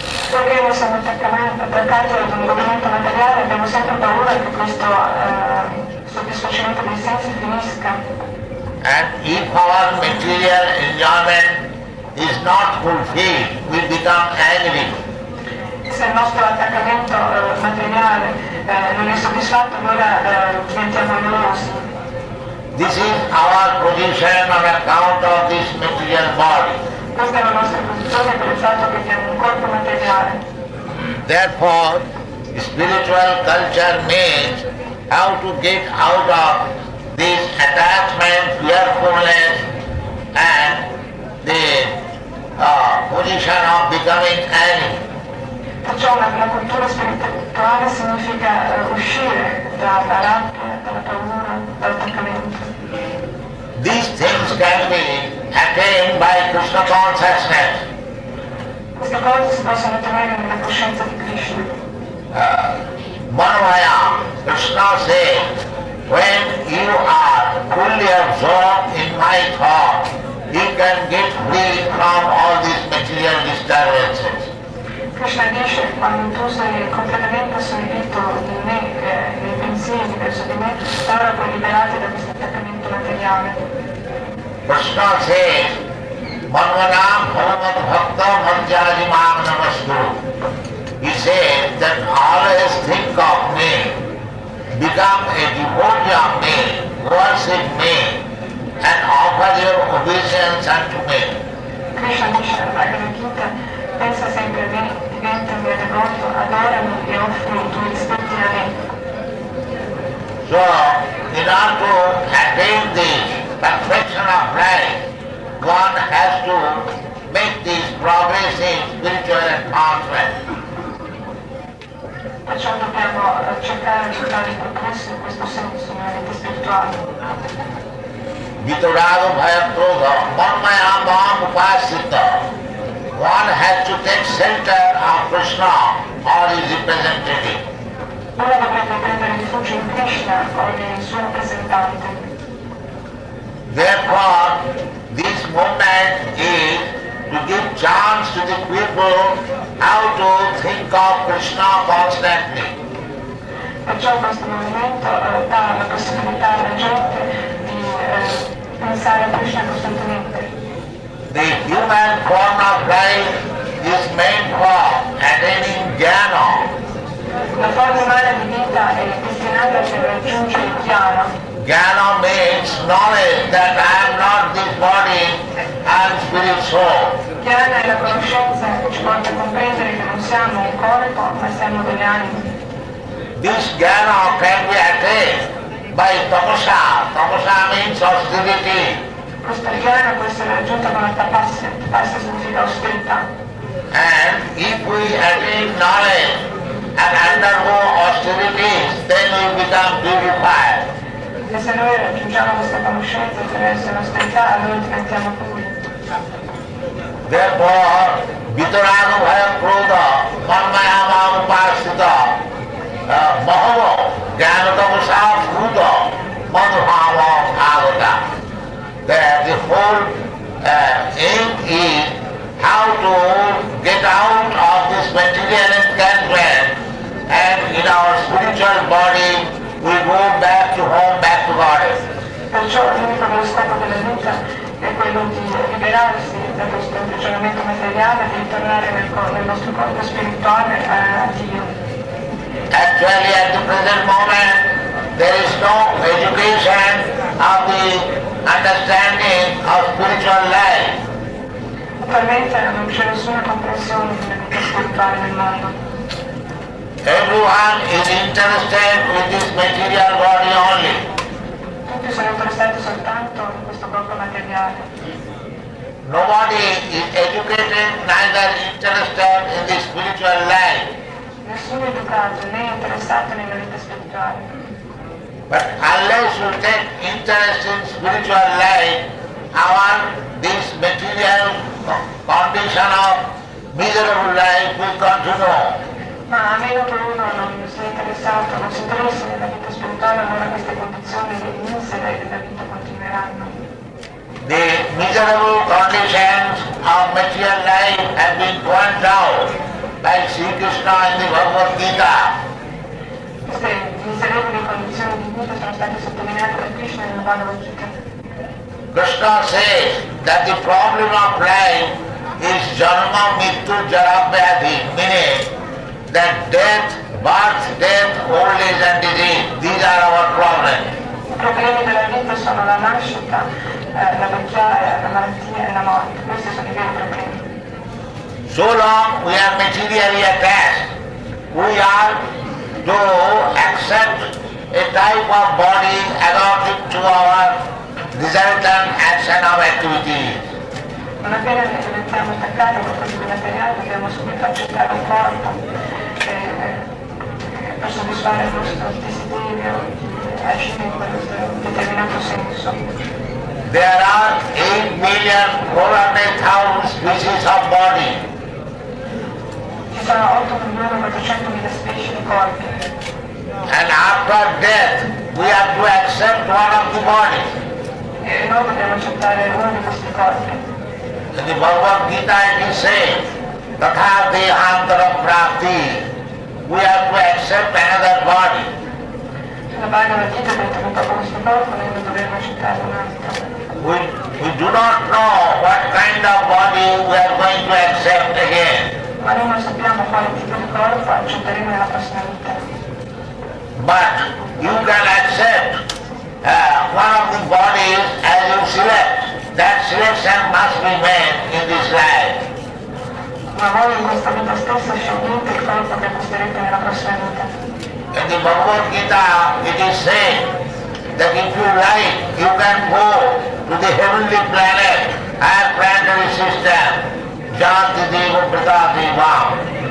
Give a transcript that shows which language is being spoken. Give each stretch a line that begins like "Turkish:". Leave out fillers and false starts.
Italian: Perché noi siamo attaccati ad un godimento materiale, abbiamo sempre paura che questo soddisfacimento dei sensi finisca.
English: And if our material enjoyment is not fulfilled, we become angry.
Italian: Se il nostro attaccamento materiale non è soddisfatto, allora diventiamo noiosi.
English: This is our position on account of this material body.
Italian: Questa è la nostra posizione per il fatto che abbiamo un corpo materiale.
English: Therefore, spiritual culture means how to get out of this attachment, fearfulness, and the position of becoming enemy.
Italian: Perciò la cultura spirituale significa uscire dalla rabbia, dalla paura, dall'attaccamento.
English: These things can be attained by Krishna consciousness.
Italian: Queste cose si possono ottenere nella coscienza di Krishna.
English: Manvaya, Krishna says, when you are fully absorbed in my thought, you can get free from all these material disturbances.
Italian: Krishna dice, quando tu sei completamente assorbito in me, nei pensieri verso di me, allora puoi liberarti da questo attaccamento materiale.
English: Krishna says,
Sanskrit: Manvanam Bhagavat Bhakta Madhyajimam Namaskuru.
English: He says that always think of me, become a devotee of me, worship me, and offer your obeisance unto me.
Italian: Krishna dice alla Bhagavad Gita, pensa sempre a me, diventa mio devoto, adorami e offri i tuoi rispetti a me.
English: So, in order to attain this perfection of life, one has to make this progress in spiritual advancement.
Italian: Perciò dobbiamo cercare di fare il progresso in questo senso, nella vita spirituale.
Sanskrit: Vitaraga Bhayakrodha, Manmaya Mam Upasita.
English: One has to take shelter of Krishna or his representative.
Italian: Uno dovrebbe prendere rifugio in Krishna o nel suo rappresentante.
English: Therefore, this movement is to give chance to the people how to think of Krishna constantly.
Italian: Perciò questo movimento dà la possibilità alla gente di pensare a Krishna costantemente.
English: The human form of life is meant for attaining jnana.
Italian: La forma umana di vita è destinata per raggiungere il jnana.
English: Jnana means knowledge that I am not this body, I am spirit soul.
Italian: Jnana è la conoscenza che ci porta a comprendere che non siamo un corpo, ma siamo delle anime.
English: This jnana can be attained by tapasa. Tapasa means austerity.
Italian: Questa jnana può essere raggiunta con la tapasya. Tapasya significa austerità.
English: And if we attain knowledge and undergo austerities, then we become purified.
Italian: E se noi raggiungiamo questa conoscenza attraverso l'austerità, allora diventiamo puri.
Sanskrit: Therefore, Vitaraga Bhayakrodha, Manmayama Upasita, Mahava, Jnanatavasa Bhuta, Madhava Agata.
English: That the whole aim is how to get out of this material enchantment, and in our spiritual body we go back to home, back to Goddess.
Italian: Perciò l'unico dello scopo della vita è quello di liberarsi da questo imprigionamento materiale, di tornare nel nostro corpo spirituale a Dio.
English: Actually, at the present moment, there is no education of the understanding of spiritual life.
Italian: Attualmente non c'è nessuna comprensione della vita spirituale nel mondo.
English: Everyone is interested with this material body only.
Italian: Tutti sono interessati soltanto in questo corpo materiale.
English: Nobody is educated, neither interested in the spiritual life.
Italian: Nessuno è educato né è interessato nella vita spirituale.
English: But unless you take interest in spiritual life, this material condition of miserable life will continue.
Italian: Ma a meno che uno non sia interessato, non si interessi nella vita spirituale, allora queste condizioni misere della vita continueranno.
English: The miserable conditions of material life have been pointed out by Sri Krishna in the Bhagwat Gita.
Italian: Queste miserevoli condizioni di vita sono state sottolineate da Krishna nella Bhagavad Gita.
English: Krishna says that the problem of life is
Sanskrit: janma mittu jara vyadhi,
English: meaning that death, birth, death, old age and disease, these are our problems.
Italian: I problemi della vita soprattutto sono la nascita, la vecchiaia, la malattia e la morte. Questi sono i veri problemi.
English: So long we are materially attached, we are to accept a type of body adapted to our resultant action of activities.
Italian: Non appena diventiamo attaccati a qualcosa di materiale dobbiamo subito accettare un corpo per soddisfare il nostro desiderio di agire in quel determinato senso.
English: There are 8,400,000 species of body.
Italian: Ci sono 8.400.000 specie di corpi.
English: And after death, we have to accept one of the bodies.
Italian: E noi dobbiamo accettare uno di questi corpi.
English: In the Bhagwat Geeta it is said,
Sanskrit: Tatha Dehantara Prapti,
English: we have to accept another body.
Italian: La Bhagwat Gita detto che dopo questo corpo noi dovremmo accettare un altro.
English: We do not know what kind of body we are going to accept again.
Italian: Ma noi non sappiamo quale tipo di corpo accetteremo nella prossima vita.
English: But you can accept one of the bodies as you select. That selection must be made in this life.
Italian: Ma voi in questa vita stessa scegliete il corpo che acquisterete nella prossima vita.
English: In the Bhagavad Gita it is said that if you like, you can go to the heavenly planet, higher planetary system,
Sanskrit: Janti Deva Pratati Vam.